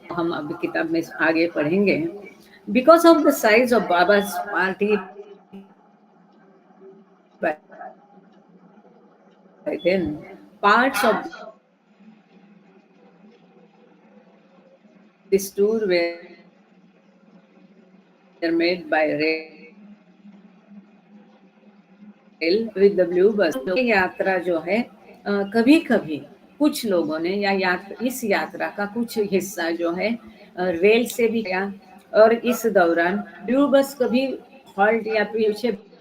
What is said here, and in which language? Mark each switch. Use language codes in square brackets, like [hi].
[hi] हम अभी किताब में आगे पढ़ेंगे। [en] Because of the size of बाबा's party by then, parts of this tour were made by rail with the blue bus। [hi] यात्रा जो है कभी कभी कुछ लोगों ने या इस यात्रा का कुछ हिस्सा जो है रेल से भी गया, और इस दौरान ब्लू बस कभी हॉल्ट या पीछे